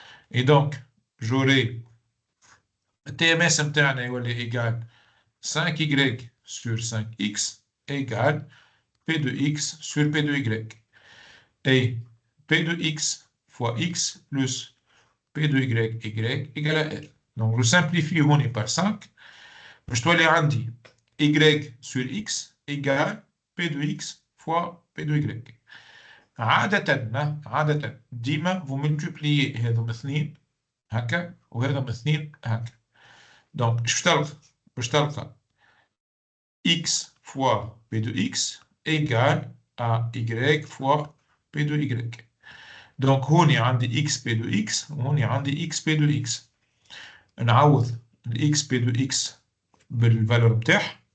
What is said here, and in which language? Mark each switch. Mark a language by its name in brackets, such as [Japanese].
[French] Et donc, j'aurai TMS interne égale 5y sur 5x égale P de x sur P de y. Et P de x fois x plus P de y égale à R. Donc, je simplifie [Arabic] هوني [French] par 5. Je dois les rendre y sur x égale P de X fois P de Y. [Arabic] عادة ديما [French] vous multipliez [Arabic] هذا باثنين هكا وهذا باثنين هكا. [French] Donc [Arabic] باش تلقى [French] X fois P de X égale à Y fois P de Y. Donc [Arabic] هوني عندي [French] X P de X [Arabic] وهوني عندي [French] X P de X. [Arabic] نعوض ال X P de X بالvaleur بتاعها.